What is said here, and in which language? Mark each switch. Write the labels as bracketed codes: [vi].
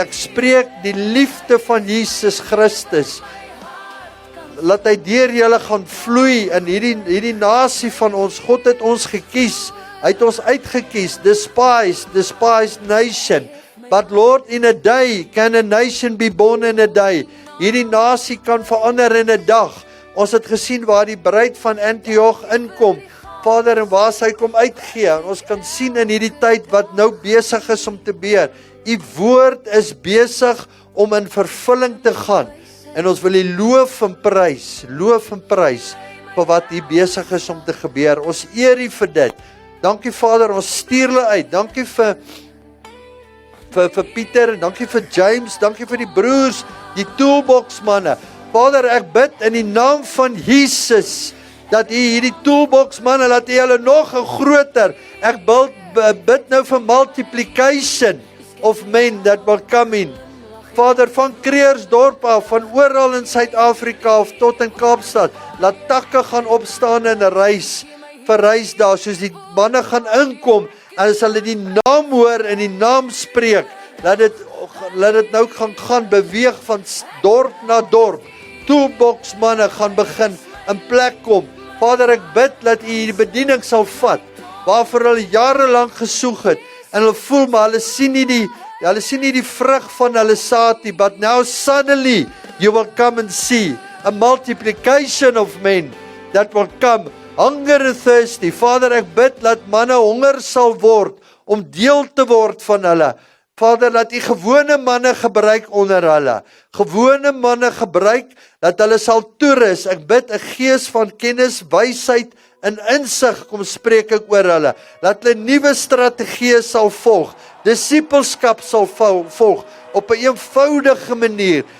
[af] Ek spreek die liefde van Jesus Christus, laat hy deur julle gaan vloei in hierdie nasie van ons. God het ons gekies, hy het ons uitgekies, [en] despised nation. But Lord, in a day, can a nation be born in a day? [af] Hierdie nasie kan verander in 'n dag. Ons het gesien waar die bruid van Antioch inkom, Vader, en waar sy kom uitgee. En ons kan sien in hierdie tyd wat nou besig is om te gebeur. U woord is besig om in vervulling te gaan. En ons wil U loof en prys vir wat hier besig is om te gebeur. Ons eer U vir dit. Dankie Vader, ons stuur hulle uit. Dankie vir Pieter, dankie vir James, dankie vir die broers, die toolbox manne. Vader, ek bid in die naam van Jesus, dat U hierdie toolbox manne, laat U hulle nog groter. Ek bid nou vir [en] multiplication of men that will come in. [af] Vader, van Kreersdorp af, van oral in Suid-Afrika af tot in Kaapstad, laat takke gaan opstaan en verrys daar, soos die manne gaan inkom, en as hulle die naam hoor en die naam spreek, laat dit nou gaan beweeg van dorp na dorp. Toolbox manne gaan begin in plek kom. Vader, ek bid dat U die bediening sal vat, waarvoor hulle jarelang gesoek het, en hulle voel, maar hulle sien nie die vrug van hulle saad nie, [en] but now suddenly you will come and see a multiplication of men that will come, hunger and thirsty. [af] Vader, ek bid dat manne honger sal word, om deel te word van hulle. Vader, laat U gewone manne gebruik onder hulle. Gewone manne gebruik, dat hulle sal toerus. Ek bid 'n gees van kennis, wysheid en insig, kom spreek ek oor hulle. Laat hulle nuwe strategieë sal volg. Disipelskap sal volg, op 'n eenvoudige manier.